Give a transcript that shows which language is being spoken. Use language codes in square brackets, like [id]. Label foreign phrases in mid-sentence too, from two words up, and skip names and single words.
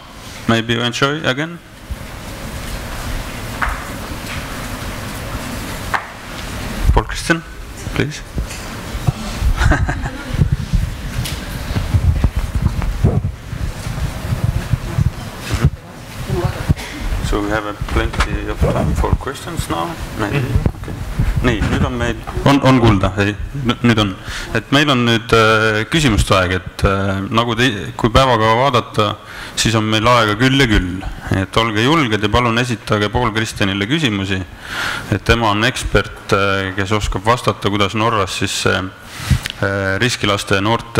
[en] Maybe you enjoy again. Pål Christian, please. So we have plenty of time for questions now. Maybe. Okay. [et] Nii, nüüd on meil, on kuulda, ei, nüüd on. Et meil on nüüd küsimuste aeg, et nagu kui päevakava vaadata, siis on meil aega küll ja küll. Et olge julged ja palun esitage Pål Christianile küsimusi. Et tema on ekspert, kes oskab vastata, kuidas Norras siis riskilaste ja noorte